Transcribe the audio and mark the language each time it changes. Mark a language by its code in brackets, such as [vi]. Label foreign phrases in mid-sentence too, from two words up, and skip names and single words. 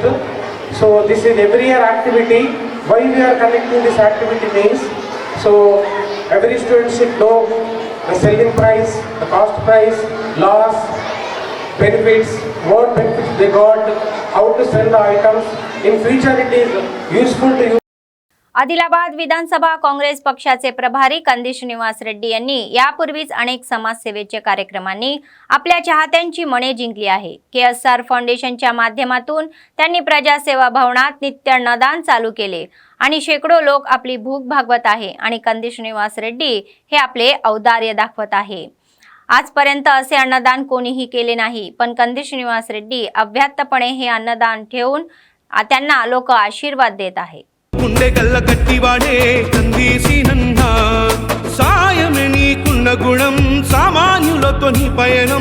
[en] So this is every year activity. Why we are conducting this activity means, so every student should know the selling price, the cost price, loss, benefits, what benefits they got, how to sell the items. In future it is useful to you. [mr] आदिलाबाद विधानसभा काँग्रेस पक्षाचे प्रभारी कंदी श्रीनिवास रेड्डी यांनी यापूर्वीच अनेक समाजसेवेच्या कार्यक्रमांनी आपल्या चाहत्यांची मने जिंकली आहे. KSR फाउंडेशनच्या माध्यमातून त्यांनी प्रजासेवा भवनात नित्य अन्नदान चालू केले आणि शेकडो लोक आपली भूक भागवत आहे आणि कंदी श्रीनिवास रेड्डी हे आपले औदार्य दाखवत आहे. आजपर्यंत असे अन्नदान कोणीही केले नाही, पण कंदी श्रीनिवास रेड्डी अव्याहतपणे हे अन्नदान ठेवून त्यांना लोक आशीर्वाद देत आहे. [te] గుండెగల్ల గట్టివాడే కందీసి నన్నా సాయమే నీకున్న గుణం సామాన్యులతో నీ పయనం